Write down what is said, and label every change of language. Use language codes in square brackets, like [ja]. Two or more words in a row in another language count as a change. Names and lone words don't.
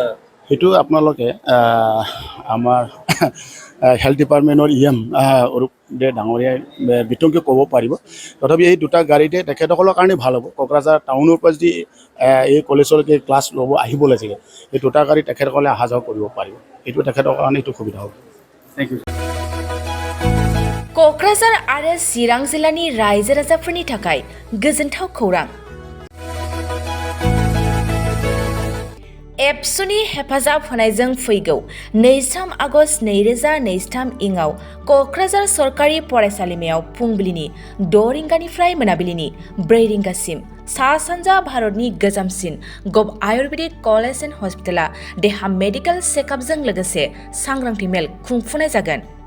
[as] সেইটো আপোনালোকে আমাৰ [en] health departmentৰ [as] অৰূপ দে ডাঙৰীয়াই বিতংকৈ ক'ব পাৰিব। তথাপি এই 2টা গাড়ীতে তেখেতসকলৰ কাৰণে ভাল হ'ব। কোকৰাঝাৰ টাউনৰ পৰা যদি এই কলেজলৈকে ক্লাছ ল'ব আহিব লাগে, এই 2টা গাড়ী তেখেতসকলে অহা যোৱা কৰিব পাৰিব। এইটো তেখেতৰ কাৰণে এইটো সুবিধা হ'ব। [en] thank you. [brx] क'क्राझार आरो चिरां जिल्लानि रायजो राजाफोरनि थाखाय गोजोनथाव खौरां। एबसुनि हेफाजाब होनायजों फैगौ 23 आगस्ट 2023 इङाव क'क्राझार सरकारि फरायसालिमायाव फुंबिलिनि 6 रिंगानिफ्राय मोनाबिलिनि 4 रिंगासिम सा सानजा भारतनि गोजामसिन गभ आयुर्वेदिक कलेज एन्ड हस्पिटाला देहा [en] medical checkupजों [brx] लोगोसे सांग्रांथि मेल खुंफुंनाय जागोन।